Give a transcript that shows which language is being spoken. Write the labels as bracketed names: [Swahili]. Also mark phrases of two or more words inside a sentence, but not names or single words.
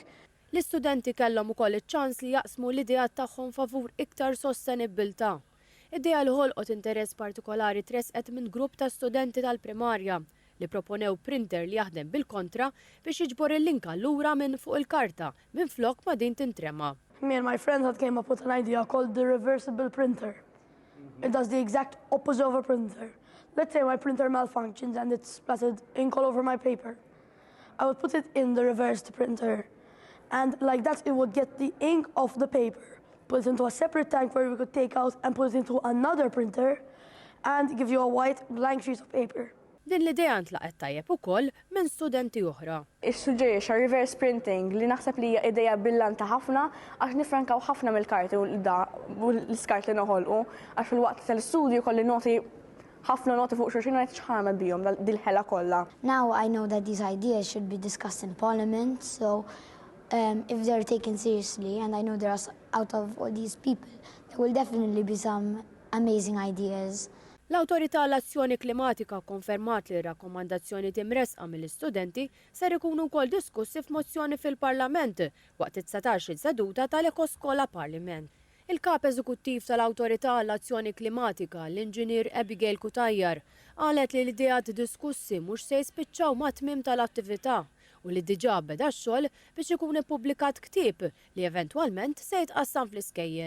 [Maltese] L-istudenti kellhom ukoll iċ-ċans li jaqsmu l-idejat tagħhom favur iktar sostenibilità. Idea li ħolqot interess partikolari tresqet minn grupp ta' studenti tal-primarja li proponew printer li jaħdem bil-kontra biex jiġbor il-linka lura minn fuq il-karta minn flok ma din tintrema. [English] Me and my friends had came up with an idea called the reversible printer. It does the exact opposite of a printer. Let's say my printer malfunctions and it's splattered ink all over my paper. I would put it in the reversed printer, and like that it would get the ink off the paper, put it into a separate tank where we could take out and put it into another printer and give you a white blank sheet of paper. [Maltese] Din l-idea ntlaqet tajjeb ukoll minn studenti oħra. Is-suġġerix [English] reverse printing [Maltese] li naħseb li hija idea billanta ħafna għax nifrankaw ħafna mill-karti u l-iskart li noħolqu għax fil-waqt tal-istudju kolli noti ħafna noti fuq xulxin ngħid x'ħamel bihom dil-ħela kollha. [English] Now I know that these ideas should be discussed in Parliament, so if they're taken seriously, and I know there are out of all these people, there will definitely be some amazing ideas. [Maltese] L-Awtorità l-Azzjoni Klimatika konfermat li rakkomandazzjoni timresqa mill-istudenti ser ikunu wkoll diskussi f'mozzjoni fil-Parlament waqt it-19 seduta tal-Ekoskola Parlament. Il-kap eżekuttiv tal-Awtorità l-Azzjoni Klimatika, l-Inġinier Abigail Kutajjar, qalet li l-ideat diskussi mhux se jispiċċaw ma' tmiem tal-attività u li diġà beda x-xogħol biex ikun ippubblikat ktieb li eventwalment se jitqassam fl-iskejjel.